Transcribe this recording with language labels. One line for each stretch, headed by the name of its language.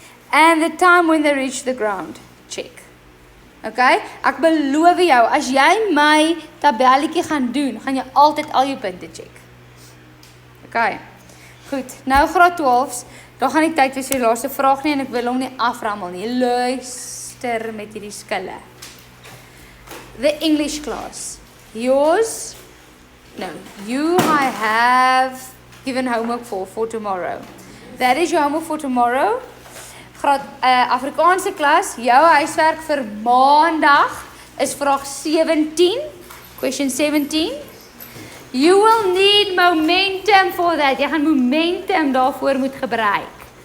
English: And the time when they reach the ground. Check. Okay?
Afrikaans: Ek beloof jou, as jy my tabelletjie gaan doen, gaan jy altyd al jou punte check. Okay. Goed. Nou graad 12s, daar gaan nie tyd wees vir die laaste vraag nie en ek wil hom nie aframmel nie. Luister met hierdie skille.
English: The English class. Yours? No. You I have given homework for tomorrow. That is your homework for tomorrow.
Afrikaans: Graad Afrikaanse klas, jou huiswerk vir maandag is vraag 17,
English: question 17. You will need momentum for that.
Afrikaans: Jy gaan momentum daarvoor moet gebruik.